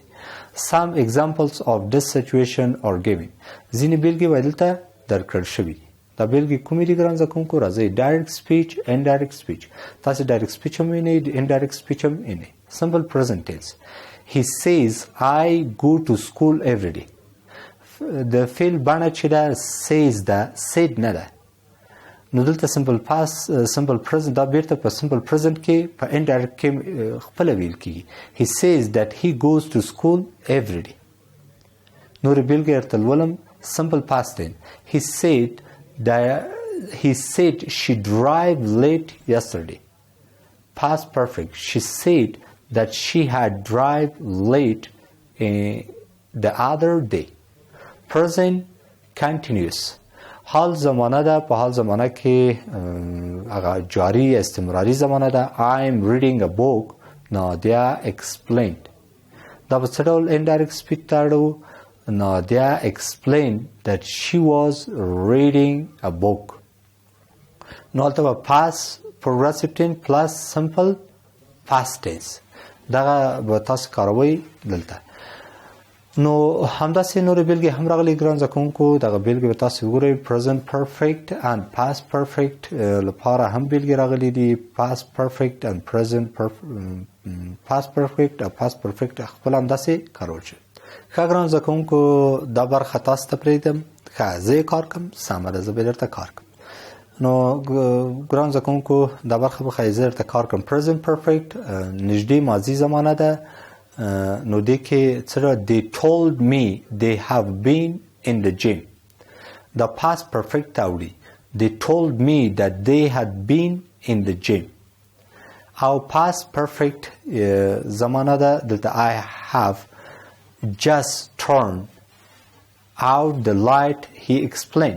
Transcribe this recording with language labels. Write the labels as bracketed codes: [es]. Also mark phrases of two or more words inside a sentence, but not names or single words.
[en] Some examples of this situation are given. [ps] ځینې بیلګې وایي دلته درکړل شوي دي. دا بیلګې کومې دي ګران زده کوونکو؟ راځئ [en] direct speech, indirect speech. [ps] تاسې [en] direct speech [ps] هم وینئ، [en] indirect speech [ps] هم وینئ. [en] Simple present tense. He says I go to school every day. [ps] د فعل بڼه چې ده says ده said نه ده. نو دلته [en] simple past simple present [ps] دا بیرته په [en] simple present [ps] کې په indirect کې خپله ویل کېږي. [en] He says that he goes to school every day. [ps] نورې بیلګې درته لولم. [en] simple past tense. He said she drive late yesterday. Past perfect. She said that she had drive late the other day. Present continuous. [ps] حال زمانه ده. په حال زمانه کې هغه جاری استمراري زمانه ده. [en] I'm reading a book. Nadia explained. [ps] دا په څه ډول [en] indirect speech [ps] ته اړو؟ [en] Nadia explained that she was reading a book. [ps] نو هلته به [en] past progressive tense plus simple past tense [ps] دغه به تاسو کاروئ دلته. نو همداسې نورې بیلګې هم راغلي ګران زده کوونکو. دغه بیلګې به تاسو وګورئ. [en] present perfect and past perfect [ps] لپاره هم بیلګې راغلي دي. [en] past perfect and present past perfect او past perfect [ps] خپل همداسې کارول شوي. ښه ګران زده کوونکو دا برخه تاسو ته پرېږدم. ښه زه یې کار کوم، سمه ده، زه به درته کار کوم. نو ګران زده کوونکو دا برخه به ښایي زه درته کار کوم. [en] present perfect [ps] نږدې ماضي زمانه ده. نو دې کې څه [en] they told me they have been in the gym. [ps] دا past perfect ته وړي. [en] they told me that they had been in the gym. [ps] او [en] past perfect [ps] زمانه ده. [en] دلته I have just turned out the light, he explained.